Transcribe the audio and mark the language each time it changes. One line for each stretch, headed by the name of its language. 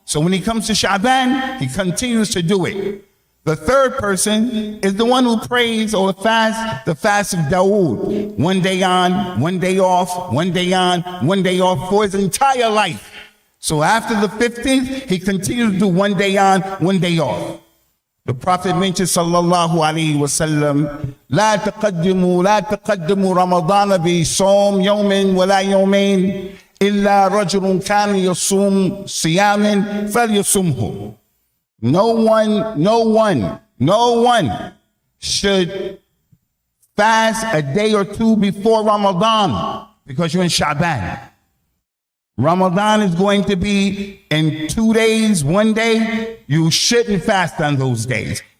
English: So when he comes to Sha'ban, he continues to do it. The third person is the one who prays or fasts the fast of Dawood. 1 day on, 1 day off, 1 day on, 1 day off for his entire life. So after the 15th, he continues to do 1 day on, 1 day off. The Prophet mentioned, sallallahu alayhi wa sallam,
Arabic: لا تقدموا رمضان بصوم يوم ولا يومين إلا رجل كان يصوم صيام فليصمه.
English: No one should fast a day or two before Ramadan because you're in Sha'ban. Ramadan is going to be in 2 days, 1 day. You shouldn't fast on those days.